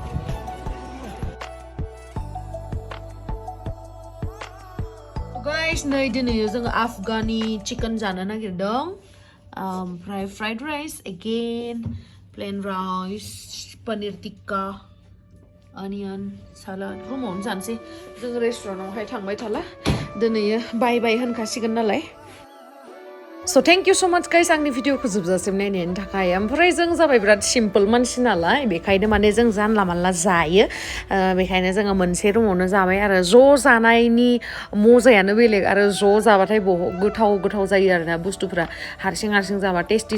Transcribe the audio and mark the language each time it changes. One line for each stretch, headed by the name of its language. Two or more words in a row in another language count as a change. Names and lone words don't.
Bodo: गाइस नै दिनै जोङो
English: Afghani chicken
Bodo: जानो नागिरदों ओमफ्राय
English: fried rice again plain rice paneer tikka onion salad
Bodo: रुमावनो जानोसै जों रेस्टुरेन्टावहाय थांबाय थाला दिनै
English: bye bye
Bodo: होनखासिगोन नालाय
English: So thank you so much guys
Bodo: आंनि भिडिअखौ जोबजासिम नायनायनि थाखाय ओमफ्राय जों जाबाय बिराद सिम्पल मानसि नालाय बेखायनो माने जों जानला मानला जायो बेखायनो जोङो मोनसे रुमावनो जाबाय आरो ज' जानायनि मजायानो बेलेग आरो ज' जाबाथाय गोथाव गोथाव जायो आरोना बुस्थुफ्रा हारसिं हारसिं जाबा टेस्टि